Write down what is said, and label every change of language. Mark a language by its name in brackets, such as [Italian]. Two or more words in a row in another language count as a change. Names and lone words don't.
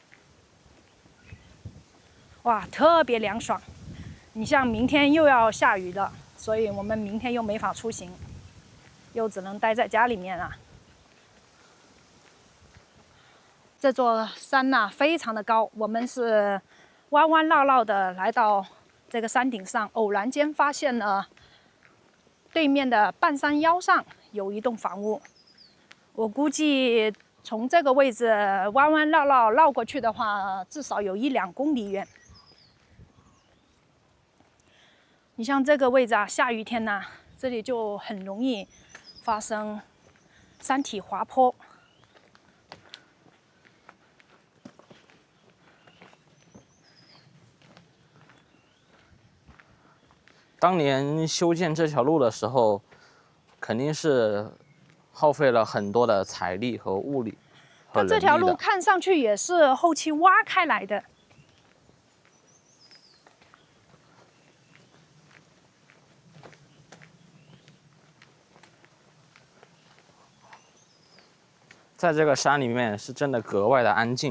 [Chinese] 哇，特別涼爽。你像明天又要下雨了，所以我們明天又沒法出行，又只能待在家裡面了。這座山吶，非常的高，我們是彎彎繞繞的來到這個山頂上，偶然間發現了對面的半山腰上有一棟房屋。我估計從這個位置彎彎繞繞繞過去的話，至少有1-2公里遠。你像這個位置啊，下雨天吶，這裡就很容易發生山體滑坡。當年修建這條路的時候，肯定是耗費了很多的財力和物力和人力的。它這條路看上去也是後期挖開來的。在這個山裡面是真的格外的安靜。